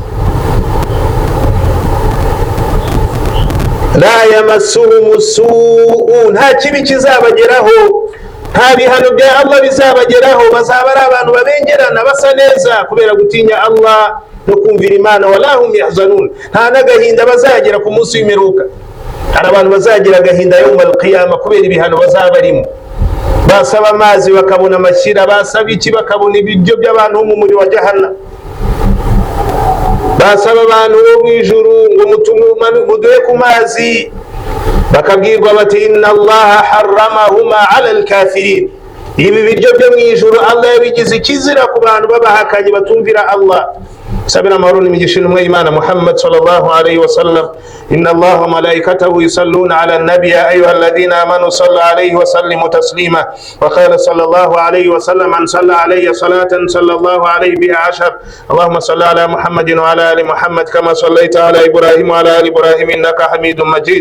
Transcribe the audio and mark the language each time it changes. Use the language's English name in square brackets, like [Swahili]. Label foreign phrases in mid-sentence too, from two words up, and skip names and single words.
[Arabic] لا يمسهم السوء, [Kinyarwanda] nta kibi kizabageraho, nta bihano bya Allah bizabageraho. Bazaba ari abantu babengerana basa neza kubera gutinya Allah no kumvira Imana. [Arabic] ولا هم يحزنون, [Kinyarwanda] nta n'agahinda bazagira ku munsi w'imperuka. Hari abantu bazagira agahinda [Arabic] يوم القيامة [Kinyarwanda] kubera ibihano bazaba barimo. Basaba amazi bakabona amashyira, basaba iki bakabona ibiryo by'abantu bo mu muriro wa jahannam. Basaba abantu bo mu ijuru ngo muduhe ku mazi, bakabwirwa bati [Arabic] إن الله حرمهما على الكافرين. [Kinyarwanda] Ibi biryo byo mu ijuru Allah yabigize ikizira ku bantu babahakanye batumvira Allah. [Arabic] سبنا مهرون مجشين وإيمان محمد صلى الله عليه وسلم. إن الله وملائكته يصلون على النبي يا أيها الذين آمنوا صلوا عليه وسلموا تسليما. وقال صلى الله عليه وسلم من صلى علي صلاة صلى الله عليه بها 10. اللهم صل على محمد وعلى آل محمد كما صليت على إبراهيم وعلى آل إبراهيم إنك حميد مجيد.